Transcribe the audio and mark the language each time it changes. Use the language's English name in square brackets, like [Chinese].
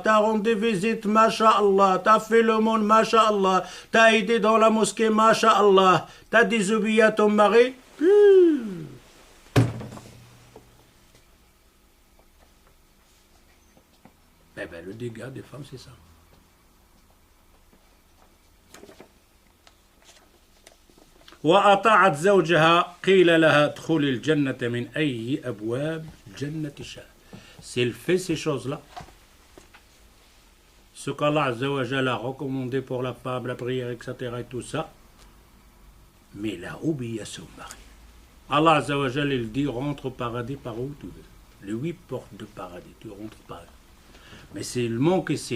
[French] Tu as rendu visite, masha'Allah. Tu as fait le monde, masha'Allah. Tu as aidé dans la mosquée, masha'Allah. Tu as désobéi à ton mari. Eh bien, le dégât des femmes, c'est ça. [Arabic] وأطاعت زوجها قيل لها ادخلي الجنة من أي أبواب الجنة شاء. [French] S'il fait ces choses-là, ce qu'Allah Azza wa Jalla a recommandé pour la femme, la prière, etc. et tout ça, mais il a oublié à son mari. Allah Azza wa Jalla, il dit rentre au paradis par où tu veux. Les 8 portes de paradis, tu rentres par là. Mais c'est le manque ici.